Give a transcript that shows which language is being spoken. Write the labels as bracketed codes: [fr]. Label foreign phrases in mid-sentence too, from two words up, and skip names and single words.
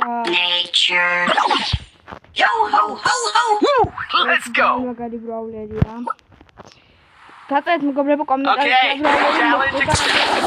[en] Nature. Yo ho ho ho. Woo! Let's go. [ka] მაგარი ბრაულერია. დაწეთ მეგობრებო კომენტარებში. [en] Okay, challenge accepted.